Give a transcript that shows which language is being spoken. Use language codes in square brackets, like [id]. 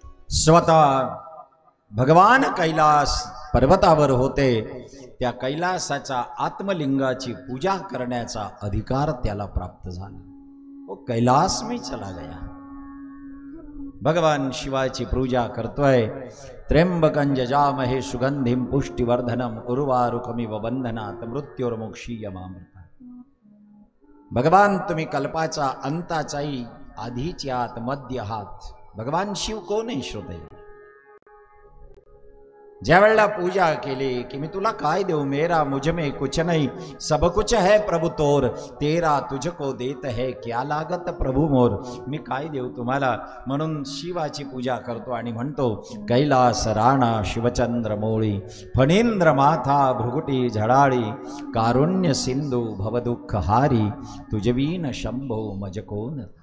[mr] स्वतः भगवान कैलास पर्वतावर होते. त्या कैलासाच्या आत्मलिंगाची पूजा करण्याचा अधिकार त्याला प्राप्त झाला. [hi] वो कैलास में चला गया. [mr] भगवान शिवाची पूजा करतोय. [sa] त्र्यंबकं यजामहे सुगंधिं पुष्टिवर्धनम् उर्वारुकमिव बंधनात् मृत्युर्मुक्षीयमामृता। [mr] भगवान तुम्ही कल्पाचा अंताचाही आधीची आत मध्य आहात। भगवान शिव कोण आहे श्रोते? ज्या वेळेला पूजा केली की मी तुला काय देऊ, [hi] मेरा मुझ में कुछ नहीं सब कुछ है प्रभु तोर, तेरा तुझको देत है क्या लागत प्रभु मोर। [mr] मी काय देऊ तुम्हाला, म्हणून शिवाची पूजा करतो आणि म्हणतो कैलास राणा शिवचंद्र मोळी, फणींद्र माथा भृगुटी झडाळी, कारुण्य सिंधू भवदुःख हारी, तुझवीन शंभो मज कोण।